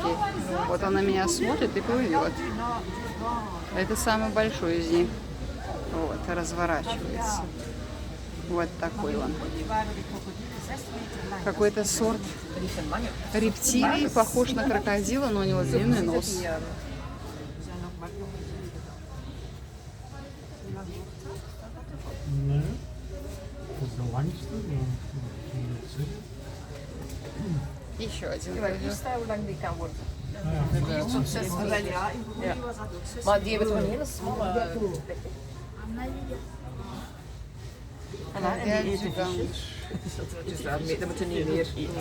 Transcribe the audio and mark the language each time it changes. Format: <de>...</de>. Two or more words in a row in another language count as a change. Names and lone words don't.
<ru>Вот он на меня смотрит и плывет. Это самый большой из них. Вот, разворачивается. Вот такой он. Какой-то сорт рептилий, похож на крокодила, но у него длинный нос.</ru> <nl>Nee, dat is de langste.</nl> <ru>Еще один.</ru> <nl>Hoe lang die kan worden. Ja, Zo'n 6 meter. Ja, in Boelie was dat ook 6 Maar die hebben een hele smalle plek. En die eten visjes. Dus dat moeten niet meer.</nl>